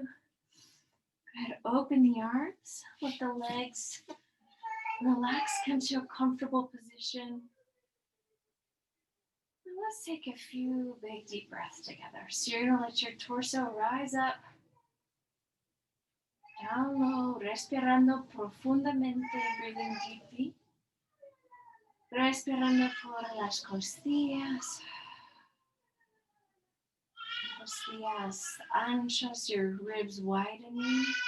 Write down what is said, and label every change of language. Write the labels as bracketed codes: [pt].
[en] Go ahead, open the arms, let the legs relax, come to a comfortable position. And let's take a few big deep breaths together. So you're gonna let your torso rise up, down low, [es] respirando profundamente, [en] breathing deeply. [es] Respirando por las costillas. Costillas anchas, [en] your ribs widening.